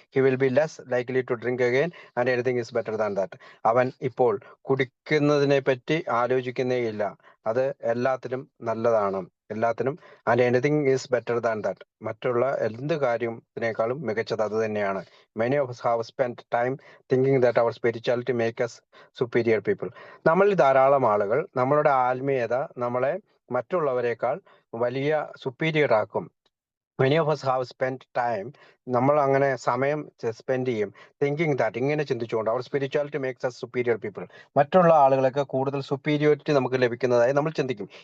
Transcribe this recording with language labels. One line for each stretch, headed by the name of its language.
English: He will be less likely to drink again and anything is better than that.
Malayalam: അവൻ ഇപ്പോൾ കുടിക്കുന്നതിനെ പറ്റി ആലോചിക്കുന്നേയില്ല, അത് എല്ലാത്തിനും നല്ലതാണ്, എല്ലാത്തിനും.
English: and anything is better than that,
Malayalam: മറ്റുള്ള എന്ത് കാര്യത്തിനേക്കാളും മികച്ചത് അത് തന്നെയാണ്.
English: Many of us have spent time thinking that our spirituality make us superior people.
Malayalam: നമ്മളിൽ ധാരാളം ആളുകൾ നമ്മളുടെ ആത്മീയത നമ്മളെ മറ്റുള്ളവരെക്കാൾ വലിയ സുപ്പീരിയർ ആക്കും,
English: many of us have spent time,
Malayalam: നമ്മൾ അങ്ങനെ സമയം സ്പെൻഡ് ചെയ്യും
English: thinking that,
Malayalam: ഇങ്ങനെ ചിന്തിച്ചുകൊണ്ട് അവർ
English: spirituality makes us superior people,
Malayalam: മറ്റുള്ള ആളുകളൊക്കെ കൂടുതൽ സുപ്പീരിയോറിറ്റി നമുക്ക് ലഭിക്കുന്നതായി നമ്മൾ ചിന്തിക്കും.